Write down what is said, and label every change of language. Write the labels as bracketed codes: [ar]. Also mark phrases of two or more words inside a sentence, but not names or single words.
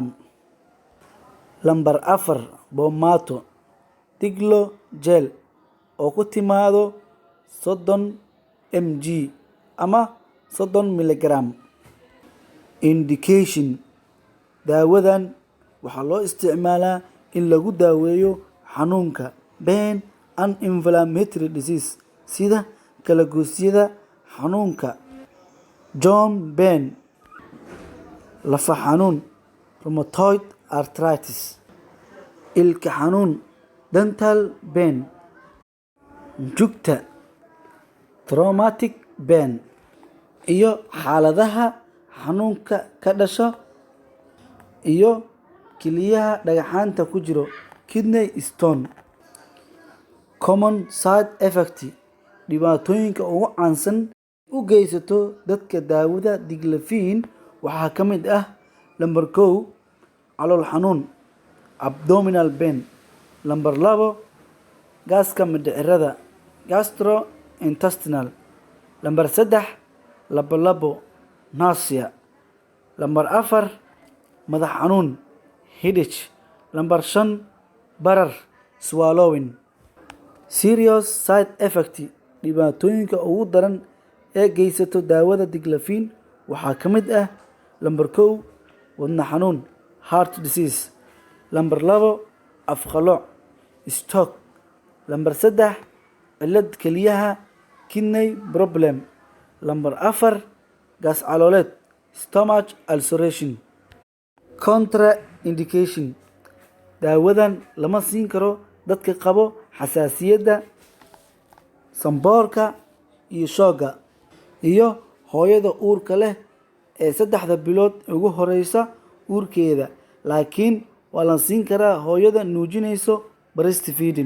[so] Lambar 4 Bomato Diglo gel oo ku timaado 30 mg ama 30 mg. Indication daawadan waxaa loo isticmaalaa in lagu daaweeyo xanuunka [en] pain and inflammatory disease [so] sida kala-goosyada xanuunka, [en] joint pain, [so] lafa xanuun, [en] rheumatoid arthritis, [so] ilka xanuun, [en] dental pain, jugta, traumatic pain, [so] iyo xaaladaha xanuunka ka dhasha iyo kiliyaha dhagaxaanta ku jiro [en] kidney stone. Common side effect [so] dhibaatooyinka ugu caansan u geysato dadka daawada Diclofenac waxaa ka mid ah lambar 1 calool xanuun [en] abdominal pain. [so] Lambar 2 gaaska mindhicirada gastrointestinal. Lambar 3 labolabo nausea. Lambar 4 madax xanuun headache. Lambar 5 barar swallowing. [en] Serious side effect [so] dhibaatooyinka ugu daran ee geysato daawada Diclofenac waxaa ka mid ah lambar 1 wadne xanuun [en] heart disease. [so] Lambar 2 afqalooc stroke. Lambar 3 cillad keliyaha [en] kidney problem. [so] Lambar 4 gaas calooleed [en] stomach ulceration. [so] Contraindication daawadan lama siin karo dadka qabo xasaasiyadda sanboorka iyo shoogga, iyo hooyada uurka leh ee 3 bilood ugu horeysa uurkeeda, laakiin waa la siin karaa hooyada nuujinayso breastfeeding.